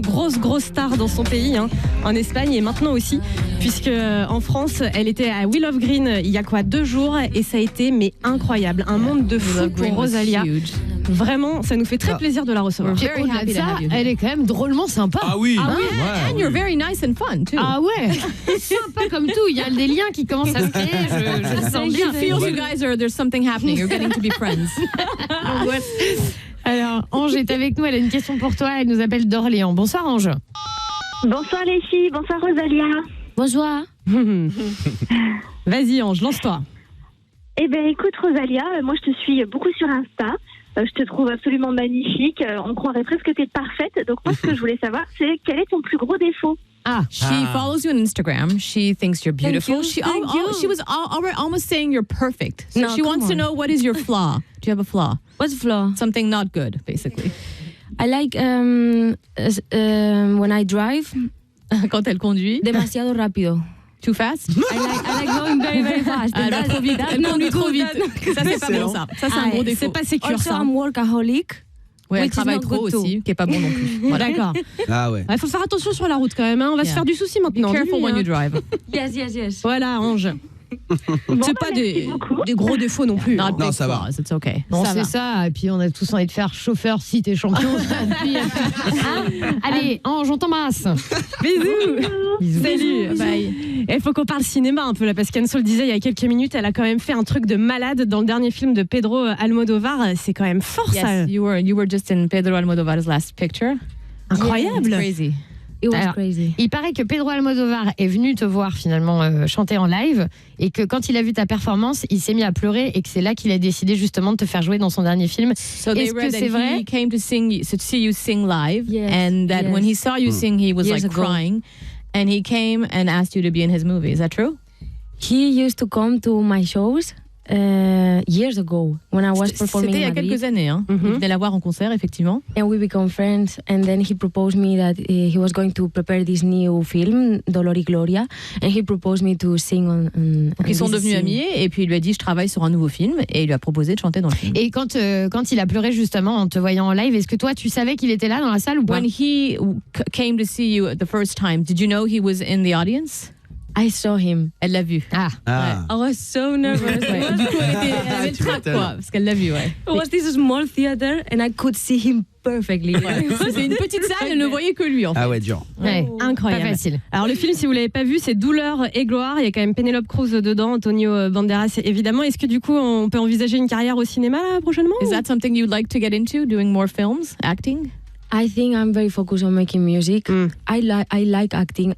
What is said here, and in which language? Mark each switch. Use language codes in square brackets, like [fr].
[fr] Grosse star dans son pays, hein, en Espagne et maintenant aussi, puisque en France, elle était à We Love Green il y a 2 jours et ça a été incroyable. Un monde de fou pour Rosalia. Vraiment, ça nous fait très plaisir de la recevoir. Au-delà de ça, elle est quand même drôlement sympa. Ah oui. [en] And you're very nice and fun too. [fr] Ah ouais. Sympa comme tout. Il y a des liens qui commencent à se créer. Je le sens bien. [en] You guys there's something happening. You're getting to be friends. [fr] Alors, Ange est avec nous. Elle a une question pour toi. Elle nous appelle d'Orléans. Bonsoir, Ange. Bonsoir les filles. Bonsoir Rosalia. Bonsoir. Vas-y, Ange, lance-toi. Eh bien, écoute, Rosalia, moi je te suis beaucoup sur Insta. Je te trouve absolument magnifique. On croirait presque que tu es parfaite. Donc, moi, ce que je voulais savoir, c'est quel est ton plus gros défaut? [en] She follows you on Instagram. She thinks you're beautiful. She was almost saying you're perfect. So she wants to know, what is your flaw? Do you have a flaw? What's flaw? Something not good, basically. I like when I drive. [fr] Quand elle conduit. [es] Demasiado rápido. [en] Too fast? I like going very, very fast. [fr] Elle va trop vite. Elle conduit trop vite. Ça, c'est pas bon, ça. Ça, c'est un gros défaut. C'est pas sécure, ça. [en] I'm workaholic. [fr] Oui, elle travaille trop aussi, qui est pas bon non plus. Voilà. D'accord. Ah ouais. Il faut faire attention sur la route quand même. Hein. On va se faire du souci maintenant. [en] Be careful when you drive. Yes. [fr] Voilà, Ange. C'est pas des gros défauts non plus. Non, ça va. [en] It's okay. [fr] Non, c'est ça. Et puis, on a tous envie de faire chauffeur si t'es champion. Allez, Ange, on t'embrasse. Bisous. Salut. Bye. Il faut qu'on parle cinéma un peu là, parce qu'Anso le disait il y a quelques minutes, elle a quand même fait un truc de malade dans le dernier film de Pedro Almodovar. C'est quand même fort, ça. [en] Yes, you were just in Pedro Almodovar's last picture. [fr] Incroyable. [en] Yeah, it's crazy. It was crazy. [fr] Il paraît que Pedro Almodovar est venu te voir finalement chanter en live et que quand il a vu ta performance, il s'est mis à pleurer et que c'est là qu'il a décidé justement de te faire jouer dans son dernier film. Est-ce que c'est vrai? [en] He came to see you sing live, and that when he saw you sing, he was like crying, and he came and asked you to be in his movie. Is that true? He used to come to my shows years ago when I was performing. [fr] C'était il y a quelques années. Hein. Il venait la voir en concert, effectivement. [en] And we became friends. And then he proposed me that he was going to prepare this new film, Dolor y Gloria, and he proposed me to sing on. [fr] Donc ils sont devenus amis et puis il lui a dit je travaille sur un nouveau film et il lui a proposé de chanter dans le film. Et quand il a pleuré justement en te voyant en live, est-ce que toi tu savais qu'il était là dans la salle ou pas? [en] When he came to see you the first time, did you know he was in the audience? I saw him. [fr] Elle l'a vu. [en] I was so nervous. [fr] Du coup, elle avait le trac, quoi, parce qu'elle l'a vu, [en] It was this small theater and I could see him perfectly. [fr] C'est une petite salle, elle ne voyait que lui, en fait. Ah ouais, dur. Ouais, incroyable. Pas facile. Alors le film, si vous l'avez pas vu, c'est Douleur et gloire. Il y a quand même Penelope Cruz dedans, Antonio Banderas évidemment. Est-ce que du coup, on peut envisager une carrière au cinéma là, prochainement? [en] Is that something you'd like to get into, doing more films, acting? I think I'm very focused on making music. I like acting.